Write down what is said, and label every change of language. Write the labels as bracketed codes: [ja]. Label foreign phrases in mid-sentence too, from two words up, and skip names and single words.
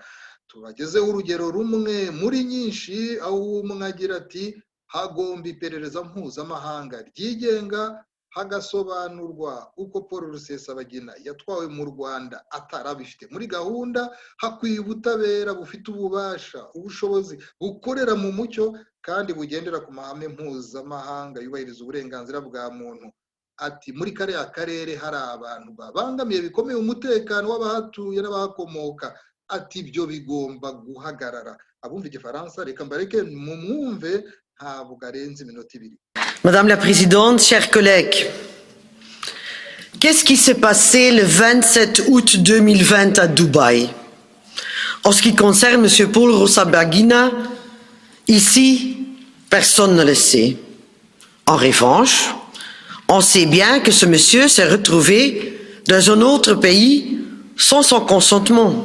[rw] Tubagezeho urugero rumwe muri nyinshi, aho umwe agira ati hagomba iperereza mpuzamahanga ryigenga, hagasobanurwa uko Paul Rusesabagina yatwawe mu Rwanda atarabifite muri gahunda, hakwiye ubutabera bufite ububasha, ubushobozi, bukorera mu mucyo kandi bugendera ku mahame mpuzamahanga yubahiriza uburenganzira bwa muntu. Ati muri kariya karere hari abantu babangamiye bikomeye umutekano w'abahatuye n'abahakomoka. Ati ibyo bigomba guhagarara. Abumva igifaransa reka mbareke mumwumve, ntabwo arenze iminota 2. [fr] Madame la Présidente, chers collègues, qu'est-ce qui s'est passé le 27 août 2020 à Dubaï? En ce qui concerne M. Paul Rusesabagina, ici, personne ne le sait. En revanche, on sait bien que ce monsieur s'est retrouvé dans un autre pays sans son consentement.